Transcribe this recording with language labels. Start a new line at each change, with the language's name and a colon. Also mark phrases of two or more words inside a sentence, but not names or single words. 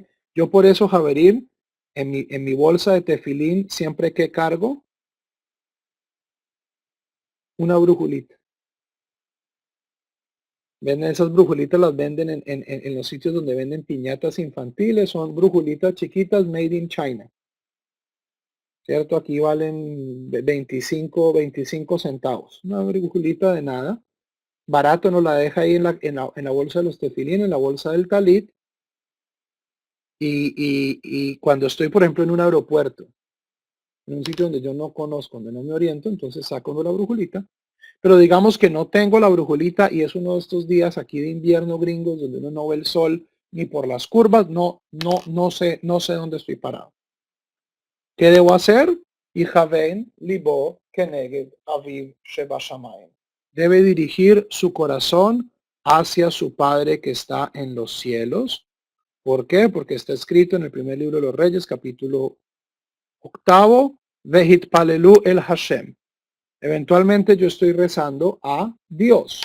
Spanish: Yo por eso, Javerín, en mi bolsa de tefilín, siempre que cargo, una brujulita. Venden esas brujulitas, las venden en los sitios donde venden piñatas infantiles, son brujulitas chiquitas
English: made in China.
Spanish: ¿Cierto? Aquí valen 25 centavos. Una brujulita de nada. Barato, nos la deja ahí en la bolsa de los tefilín, en la bolsa del talit. Y cuando estoy, por ejemplo, en un aeropuerto, en un sitio donde yo no conozco, donde no me oriento, entonces saco la brujulita. Pero digamos que no tengo la brujulita y es uno de estos días aquí de invierno gringos donde uno no ve el sol ni por las curvas, no sé dónde estoy parado. ¿Qué debo hacer?
Hebrew: יכוון ליבו כנגד אביו שבשמים.
Spanish: Debe dirigir su corazón hacia su Padre que está en los cielos. ¿Por qué? Porque está escrito en el primer libro de los Reyes, capítulo 8,
Hebrew: והתפללו אל השם.
Spanish: Eventualmente yo estoy rezando a Dios.